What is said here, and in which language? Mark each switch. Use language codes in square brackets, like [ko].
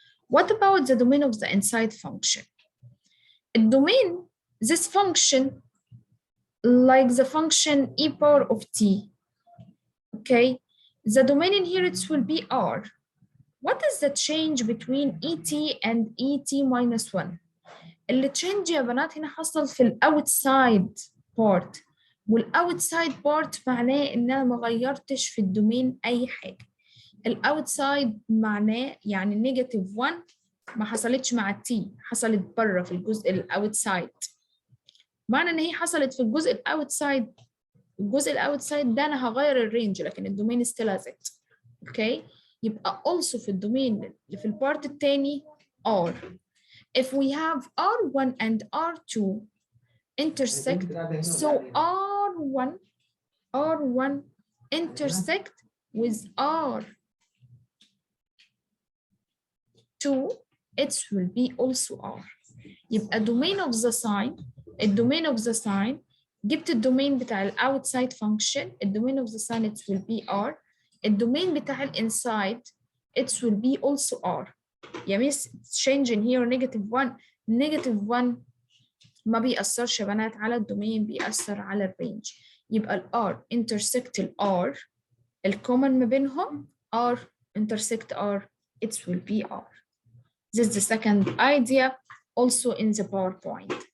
[en] What about the domain of the inside function? The domain, this function, like the function e power of t, okay? The domain in here, it will be R. What is the change between et and et minus 1? [ar] اللي change يا بنات هنا حصل في الاوتسايد بارت، والاوتسايد بارت معناه ان انا ما غيرتش في الدومين اي حاجه. الاوتسايد معناه يعني نيجاتيف 1 ما حصلتش مع التي، حصلت بره في الجزء الاوتسايد. معنى ان هي حصلت في الجزء الاوتسايد، الجزء الاوتسايد ده انا هغير الرينج لكن الدومين ستيل زد. اوكي، يبقى also في الدومين اللي في البارت الثاني R. [en] If we have R1 and R2 intersect, so R1 intersect with R2, it will be also R. [ar] يبقى [en] domain of the sine، الدومين of the sine، [ar] جبت الدومين بتاع الاوتسايد [en] function، الدومين of the sine it will be R، [ar] الدومين بتاع الانسايد [en] it will be also R. [ar] يا ميس [en] change in here negative 1 [ar] ما بيأثرش يا بنات على الدومين، بيأثر على الرينج. [en] يبقى ال R intersect ال R، [ar] الكومن ما بينهم [en] R intersect R، it will be R. This is the second idea also in the PowerPoint.